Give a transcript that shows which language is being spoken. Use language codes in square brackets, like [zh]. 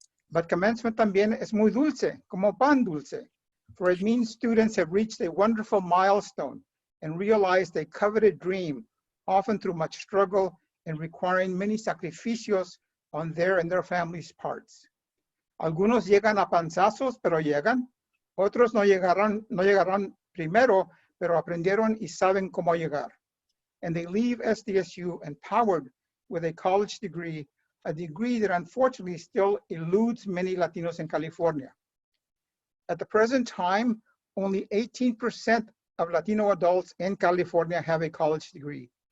[en] But commencement [es] también es muy dulce, como pan dulce, [en] for it means students have reached a wonderful milestone and realized a coveted dream, often through much struggle and requiring many sacrificios on their and their families' parts. [es] Algunos llegan a panzazos, pero llegan. Otros no llegarán primero, pero aprendieron y saben cómo llegar. [en] And they leave SDSU empowered with a college degree, a degree that unfortunately still eludes many Latinos in California. At the present time, only 18% of Latino adults in California have a college degree.